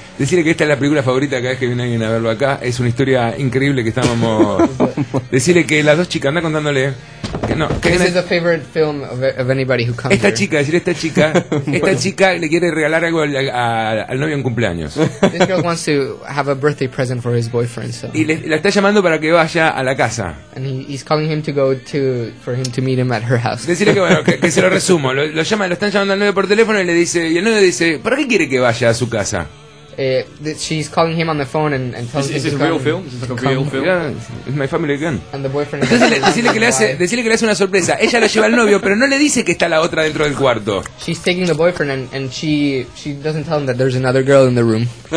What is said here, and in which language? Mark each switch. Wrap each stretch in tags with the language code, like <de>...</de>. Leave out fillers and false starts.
<es>Decirle que esta es la película favorita cada vez que viene alguien a verlo acá. Es una historia increíble que estábamos. Decirle que las dos chicas, anda contándole.</es> <en>This is the favorite film of anybody who comes.</en> <es>Esta chica le quiere regalar algo al novio en cumpleaños.</es> <en>This girl wants to have a birthday present for his boyfriend. So.</en> <es>Y la está llamando para que vaya a la casa.</es> <en>And he's calling him to go to for him to meet him at her house.</en> <es>Decirle que, bueno, que se lo resumo. Lo llama, lo están llamando al novio por teléfono y le dice, y el novio dice, ¿para qué quiere que vaya a su casa?</es> <en>She's calling him on the phone and telling him. Is this a real film? Is this like a real film? Yeah, it's my family again. And the boyfriend.</en> <es>Decirle que le hace una sorpresa. Ella lo lleva al novio, pero no le dice que está la otra dentro del cuarto.</es> <en>She's taking the boyfriend and she doesn't tell him that there's another girl in the room.</en>